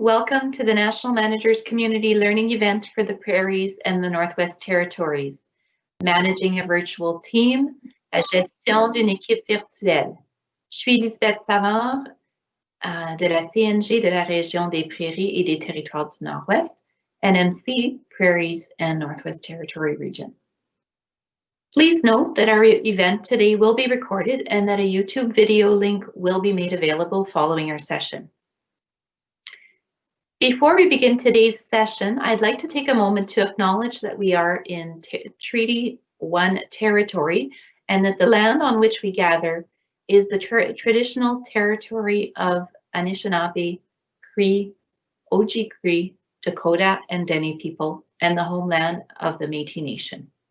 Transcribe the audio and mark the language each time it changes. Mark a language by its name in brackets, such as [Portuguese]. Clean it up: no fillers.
[English] Welcome to the National Managers Community Learning Event for the Prairies and the Northwest Territories. Managing a virtual team, [French] la gestion d'une équipe virtuelle. Je suis Lisbeth Savard de la CNG de la région des Prairies et des Territoires du Nord-Ouest, [English] NMC, Prairies and Northwest Territory region. Please note that our event today will be recorded and that a YouTube video link will be made available following our session. Before we begin today's session, I'd like to take a moment to acknowledge that we are in Treaty 1 territory and that the land on which we gather is the traditional territory of Anishinaabe, Cree, Oji-Cree, Dakota, and Dene people, and the homeland of the Métis Nation.